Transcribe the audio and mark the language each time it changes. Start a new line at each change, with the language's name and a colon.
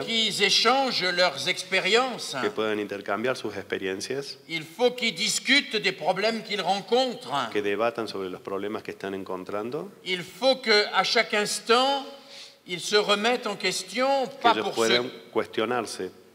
French: qu'ils échangent leurs expériences.
Spanish: que puedan intercambiar sus experiencias,
French: Il faut qu'ils discutent des problèmes qu'ils rencontrent.
Spanish: que debatan sobre los problemas que están encontrando,
French: Il faut qu'à chaque instant, ils se remettent en question,
Spanish: que ellos puedan cuestionarse,